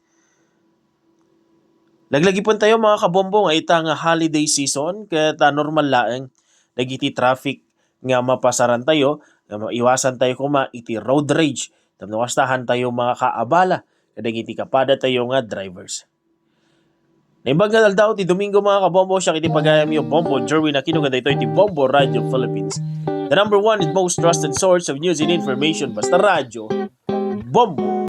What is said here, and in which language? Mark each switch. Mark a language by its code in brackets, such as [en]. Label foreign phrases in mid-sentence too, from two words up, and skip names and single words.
[ilo] Laglagipon tayo mga kabombo nga ita nga [en] holiday season [ilo] ket normal laeng dagiti traffic nga mapasaran tayo nga maiwasan tayo kuma iti [en] road rage [ilo] tapno kastahan tayo mga kaabala kadagiti kapada tayo nga drivers. Naimbag nga aldaw ti Domingo mga kabombo siya iti pagayam yo Bombo Jerwin Aquino nga daytoy iti Bombo Radio Philippines. [en] The number one and most trusted source of news and information [ilo] basta radyo, [en] Bombo.